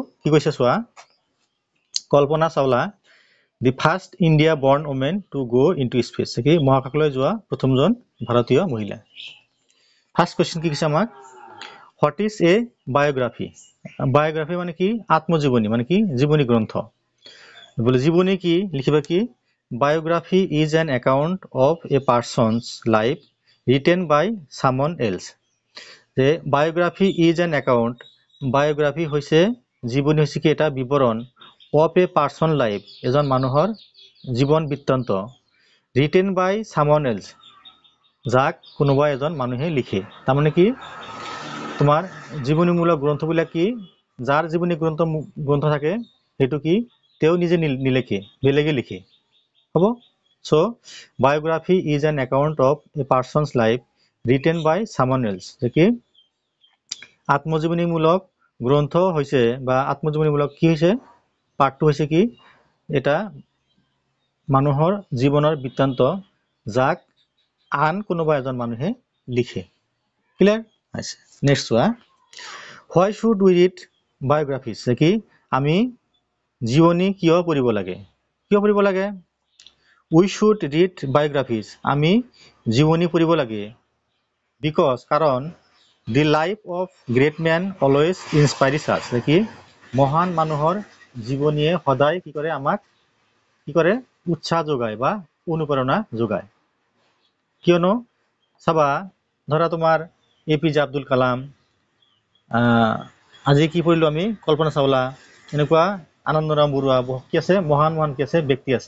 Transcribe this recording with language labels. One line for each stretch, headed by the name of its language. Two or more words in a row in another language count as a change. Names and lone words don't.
Assamese: কি কৈছে চোৱা, কল্পনা চাওলা
English: the first India born woman to go into space
Assamese: কি মহাকাশলৈ যোৱা প্ৰথমজন ভাৰতীয় মহিলা।
English: first question
Assamese: কি কৈছে আমাক,
English: what is a biography.
Assamese: বায়োগ্ৰাফি মানে কি, আত্মজীৱনী মানে কি জীৱনী গ্ৰন্থ। বলে জীৱনী কি লিখিবা কি,
English: biography is an account of a person's life written by someone else. The biography is an account, biography
Assamese: হৈছে জীৱনী হৈছে কি এটা বিৱৰণ
English: of a person life
Assamese: এজন মানুহৰ জীৱন বৃত্তান্ত
English: written by someone else
Assamese: যাক কোনোবা এজন মানুহে লিখে। তাৰমানে কি তোমাৰ জীৱনীমূলক গ্ৰন্থবিলাক কি যাৰ জীৱনী গ্ৰন্থ থাকে সেইটো কি তেওঁ নিজে নিলেখে, বেলেগে লিখে, হ'ব।
English: So biography is an account of a person's life written by someone else.
Assamese: যে কি আত্মজীৱনীমূলক গ্ৰন্থ হৈছে বা আত্মজীৱনীমূলক কি হৈছে পাঠটো হৈছে কি এটা মানুহৰ জীৱনৰ বৃত্তান্ত যাক আন কোনোবা এজন মানুহে লিখে। ক্লিয়াৰ আছে। নেক্সট চোৱা,
English: why should we read biographies।
Assamese: যে কি আমি জীৱনী কিয় পঢ়িব লাগে, কিয় পঢ়িব লাগে।
English: We should read biographies,
Assamese: আমি জীৱনী পঢ়িব লাগে।
English: Because কাৰণ the life of great man always inspires us।
Assamese: কি মহান মানুহৰ জীৱনীয়ে সদায় কি কৰে আমাক কি কৰে উৎসাহ যোগায় বা অনুপ্ৰেৰণা যোগায়। কিয়নো চাবা ধৰা তোমাৰ APJ আব্দুল কালাম, আজি কি পঢ়িলো আমি কল্পনা চাওলা, এনেকুৱা আনন্দৰাম বৰুৱা কি আছে মহান মহান কি আছে ব্যক্তি আছে।